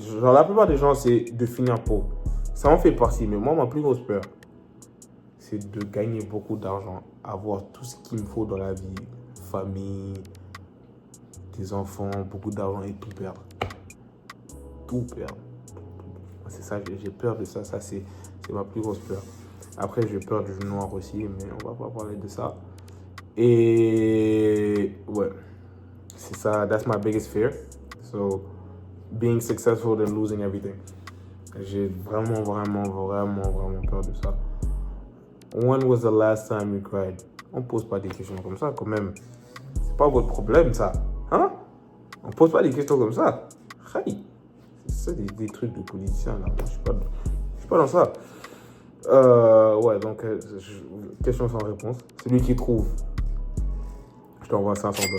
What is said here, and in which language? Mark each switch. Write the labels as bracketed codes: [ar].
[fr] Genre, la plupart des gens, c'est de finir pauvre. Ça en fait partie, mais moi, ma plus grosse peur, c'est de gagner beaucoup d'argent, avoir tout ce qu'il me faut dans la vie, famille, des enfants, beaucoup d'argent et tout perdre. Tout perdre. C'est ça, j'ai peur de ça. Ça, c'est ma plus grosse peur. Après, j'ai peur du jeu noir aussi, mais on va pas parler de ça. Et ouais, c'est ça. [en] That's my biggest fear. So, being successful and losing everything. [fr] J'ai vraiment peur de ça. [en] When was the last time you cried? [fr] On pose pas des questions comme ça, quand même. C'est pas votre problème, ça. Hein? On pose pas des questions comme ça. Hey. C'est ça, des trucs de politiciens, là. Moi, je suis pas dans ça. Ouais, donc, question sans réponse. Celui qui trouve, je t'envoie $500.